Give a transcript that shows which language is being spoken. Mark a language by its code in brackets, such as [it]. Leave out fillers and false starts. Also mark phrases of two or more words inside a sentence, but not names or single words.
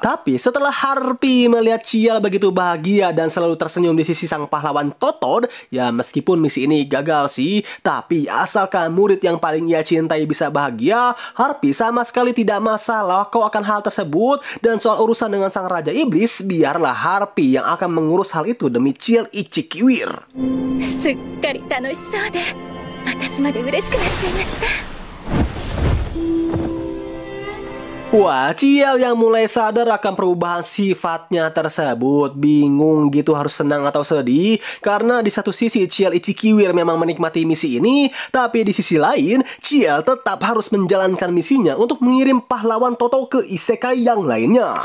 [id] Tapi setelah Harpy melihat Ciel begitu bahagia dan selalu tersenyum di sisi sang pahlawan Toto, ya meskipun misi ini gagal sih, tapi asalkan murid yang paling ia cintai bisa bahagia, Harpy sama sekali tidak masalah kok akan hal tersebut. Dan soal urusan dengan sang Raja Iblis, biarlah Harpy yang akan mengurus hal itu demi Ciel Ichikiwir. [ja] すっかり楽しそうで、私まで嬉しくなっちゃいました。 [id] Wah, Ciel yang mulai sadar akan perubahan sifatnya tersebut. Bingung gitu harus senang atau sedih. Karena di satu sisi Ciel Ichikiwir memang menikmati misi ini, tapi di sisi lain Ciel tetap harus menjalankan misinya untuk mengirim pahlawan Toto ke isekai yang lainnya.